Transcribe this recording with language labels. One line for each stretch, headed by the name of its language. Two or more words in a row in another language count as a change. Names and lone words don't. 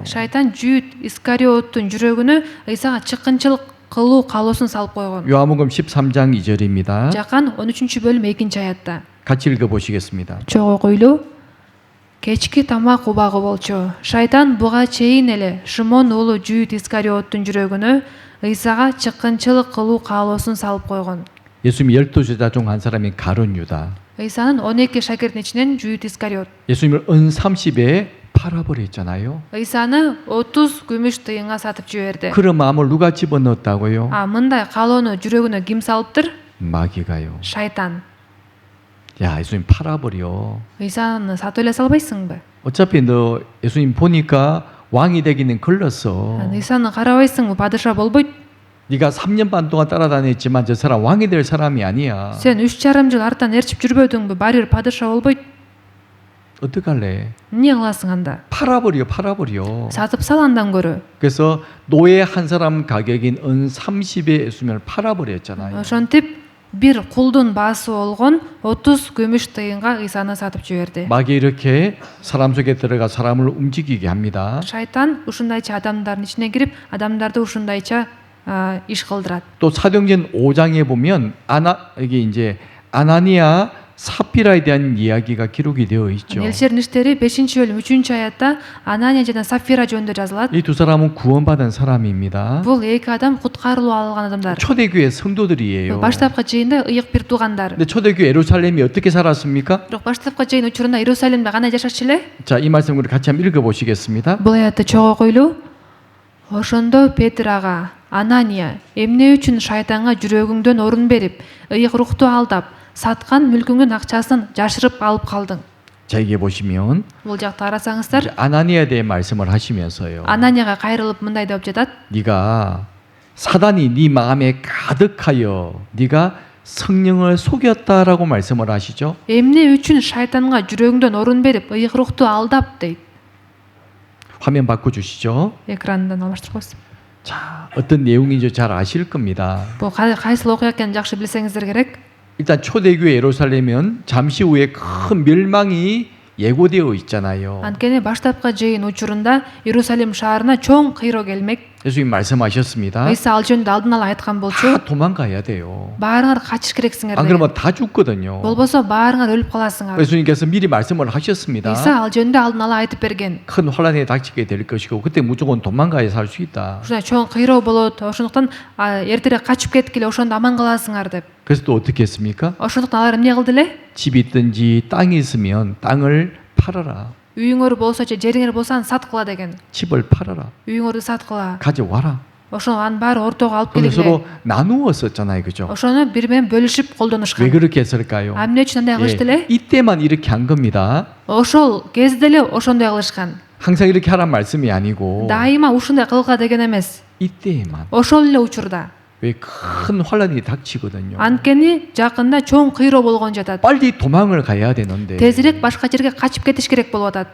Kyrgyz: Шайтан Жүйд Искариоттун жүрөгүнө ыйсага чыккынчылык кылуу каалоосун салып койгон.
Korean: 요한복음 13장 2절입니다.
Kyrgyz: Жакан 13-бөлүм 2-аятта.
Korean: 같이 읽어보시겠습니다.
Kyrgyz: Чогуу окуйлуу. Кечки тамак убагы болчу. Шайтан буга чейин эле Шимон уулу Жүйд Искариоттун жүрөгүнө ыйсага чыккынчылык кылуу каалоосун салып койгон.
Korean: 예수님 12제자 중 한 사람인 가룟 유다.
Kyrgyz: ыйсанын 12 шакирдин ичинен Жүйд Искариот.
Korean: 예수님을 은 30에 팔아버렸잖아요.
Kyrgyz: ыйсаны 30 күмүш тыйынга сатып жиберди.
Korean: 그런 마음을 누가 집어넣었다고요?
Kyrgyz: Мындай каалоону жүрөгүнө ким салыптыр?
Korean: 마귀가요.
Kyrgyz: Шайтан.
Korean: 야, 예수님 팔아버려.
Kyrgyz: ыйсаны сатып эле салбайсыңбы?
Korean: 어차피 너 예수님 보니까 왕이 되기는 걸렸어.
Kyrgyz: ыйсаны карабайсыңбы? падыша болбойт.
Korean: 네가 3년 반 동안 따라다녔지만 저 사람 왕이 될 사람이 아니야.
Kyrgyz: Сен 3,5 жыл артан ээрчип жүрбөдүңбү? баары бир падыша болбойт.
Korean: 어떡할래?
Kyrgyz: эмне кыласың анда?
Korean: 팔아버려.
Kyrgyz: сатып сал андан көрө.
Korean: 그래서 노예 한 사람 가격인 은 30에 예수님을 팔아버렸잖아요.
Kyrgyz: ошентип бир кулдун баасы болгон 30 күмүш тыйынга ыйсаны сатып жиберди.
Korean: 마귀 이렇게 사람 속에 들어가 사람을 움직이게 합니다.
Kyrgyz: Шайтан ушундайча адамдардын ичине кирип, адамдарды ушундайча иш кылдырат.
Korean: 또 사도행전 5장에 보면 이게 이제 아나니아 사피라에 대한 이야기가 기록이 되어 있죠.
Kyrgyz: Элчердин иштери 5-бөлүм 3-аятта Анания жана Сафира жөнүндө жазылат.
Korean: 이 두 사람은 구원받은 사람입니다.
Kyrgyz: Бул эки адам куткарылуу алган адамдар.
Korean: 초대교회 성도들이에요.
Kyrgyz: Баштапкы жыйында ыйык бир туугандар.
Korean: 근데 초대교회 예루살렘이 어떻게 살았습니까?
Kyrgyz: Бирок баштапкы жыйын учурунда Иерусалимде кандай жашачу эле?
Korean: 자, 이 말씀 우리 같이 한번 읽어보시겠습니다.
Kyrgyz: Бул аятты чогуу окуйлуу. Ошондо Петр ага, Анания, эмне үчүн шайтанга жүрөгүңдөн орун берип, ыйык рухту алдап, саткан мүлкүңдүн акчасын жашырып алып калдың?
Korean: 자, 이게 보시면
Kyrgyz: Бул жакта карасаңыздар,
Korean: 이제 아나니아에 대해 말씀을 하시면서요.
Kyrgyz: Ананияга кайрылып мындай деп жатат.
Korean: 네가 사단이 네 마음에 가득하여 네가 성령을 속였다라고 말씀을 하시죠.
Kyrgyz: Эмне үчүн шайтанга жүрөгүңдөн орун берип, ыйык рухту алдап дейт.
Korean: 화면 바꿔 주시죠.
Kyrgyz: Экрандан алмаштырып коесуз.
Korean: 자, 어떤 내용인지 잘 아실 겁니다.
Kyrgyz: Бул кайсыл окуя экенин жакшы билсеңиздер керек.
Korean: 일단 초대교회 예루살렘은 잠시 후에 큰 멸망이 예고되어 있잖아요.
Kyrgyz: Анткени баштапкы жыйын учурунда Иерусалим шаарына чоң кыйроо келмек.
Korean: 예수님 말씀하셨습니다.
Kyrgyz: ыйса ал жөнүндө алдын ала айткан болчу.
Korean: 다 도망가야 돼요.
Kyrgyz: Баарыңар качыш керексиңер
Korean: 안
Kyrgyz: деген.
Korean: 그러면 다 죽거든요.
Kyrgyz: Болбосо баарыңар өлүп каласыңар.
Korean: 예수님께서 미리 말씀을 하셨습니다.
Kyrgyz: ыйса ал жөнүндө алдын ала айтып берген.
Korean: 큰 혼란에 닥치게 될 것이고 그때 무조건 도망가야 살 수 있다.
Kyrgyz: Ушундай чоң кыйроо болот. Ошондуктан эртерээк качып кеткиле, ошондо аман каласыңар деп.
Korean: 그래서 또 어떻게 했습니까?
Kyrgyz: Ошондуктан алар эмне кылды эле?
Korean: 집이 있든지 땅이 있으면 땅을 팔아라.
Kyrgyz: үйүңөр болсо же жериңер болсо аны саткыла деген.
Korean: 집을 팔아라.
Kyrgyz: үйүңөрдү саткыла.
Korean: 가져와라.
Kyrgyz: ошо анын баары ортого алып
Korean: 그럼
Kyrgyz: келгиле.
Korean: 서로 나누었었잖아요. 그죠?
Kyrgyz: ошону бири менен бөлүшүп
Korean: 왜
Kyrgyz: колдонушкан.
Korean: 그렇게 했을까요?
Kyrgyz: эмне үчүн андай кылышты эле?
Korean: 이때만 이렇게 한 겁니다.
Kyrgyz: ошол кезде эле ошондой кылышкан.
Korean: 항상 이렇게 하란 말씀이 아니고
Kyrgyz: дайыма ушундай кылга деген эмес.
Korean: 이때만.
Kyrgyz: ошол эле учурда.
Korean: 왜 큰 혼란이 닥치거든요.
Kyrgyz: анткени жакында чоң кыйроо болгон жатат.
Korean: 빨리 도망을 가야 되는데
Kyrgyz: тезирээк башка жерге качып кетиш керек болуп атат.